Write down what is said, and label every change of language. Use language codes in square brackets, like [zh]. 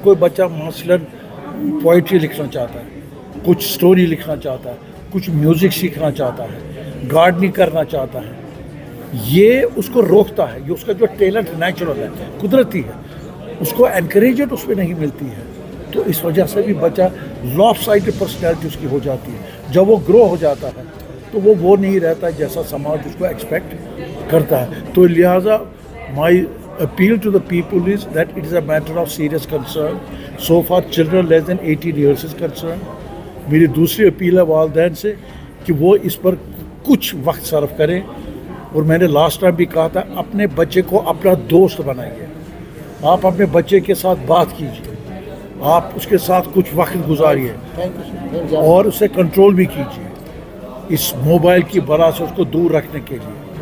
[ur] کوئی بچہ مثلاً پوئٹری لکھنا چاہتا ہے, کچھ سٹوری لکھنا چاہتا ہے, کچھ میوزک سیکھنا چاہتا ہے, گارڈننگ کرنا چاہتا ہے, یہ اس کو روکتا ہے. یہ اس کا جو ٹیلنٹ نیچرل ہے, قدرتی ہے, اس کو انکریجمنٹ اس پہ نہیں ملتی ہے. تو اس وجہ سے بھی بچہ لاف سائڈ پرسنالٹی اس کی ہو جاتی ہے. جب وہ گرو ہو جاتا ہے تو وہ نہیں رہتا جیسا سماج اس کو ایکسپیکٹ کرتا ہے. تو لہٰذا [en] My appeal to the people is that it is a matter of serious concern. So far children less than 18 years is concerned. [ur] میری دوسری اپیل ہے والدین سے کہ وہ اس پر کچھ وقت صرف کریں. اور میں نے لاسٹ ٹائم بھی کہا تھا اپنے بچے کو اپنا دوست بنائیے. آپ اپنے بچے کے ساتھ بات کیجیے, آپ اس کے ساتھ کچھ وقت گزاریے اور اسے کنٹرول بھی کیجیے اس موبائل کی بلا سے اس کو دور رکھنے کے لیے.